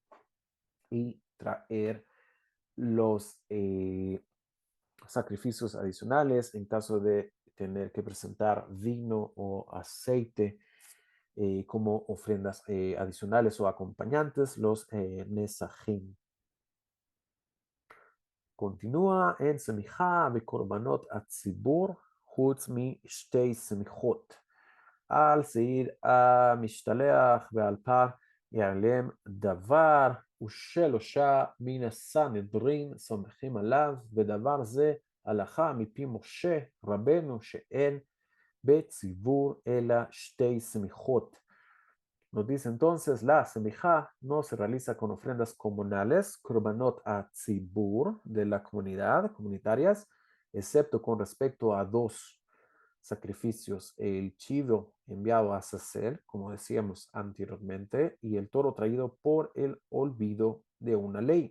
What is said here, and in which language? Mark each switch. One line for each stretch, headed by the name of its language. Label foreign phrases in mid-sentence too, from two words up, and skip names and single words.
Spanish: y traer los sacrificios adicionales en caso de tener que presentar vino o aceite como ofrendas adicionales o acompañantes, los nesajim. Continúa en
Hebrew: סמיכה וקורבנות הציבור חוץ משתי סמיכות. על שעיר המשתלח ועל פר יעלם דבר ושלושה מן הסנהדרין סומכים עליו, ודבר זה הלכה מפי משה רבנו שאין בציבור אלא שתי סמיכות.
Spanish: Nos dice entonces, la semijá no se realiza con ofrendas comunales,
Hebrew: קורבנות הציבור,
Spanish: de la comunidad, comunitarias, excepto con respecto a 2 sacrificios, el chivo enviado a Sacer, como decíamos anteriormente, y el toro traído por el olvido de una ley.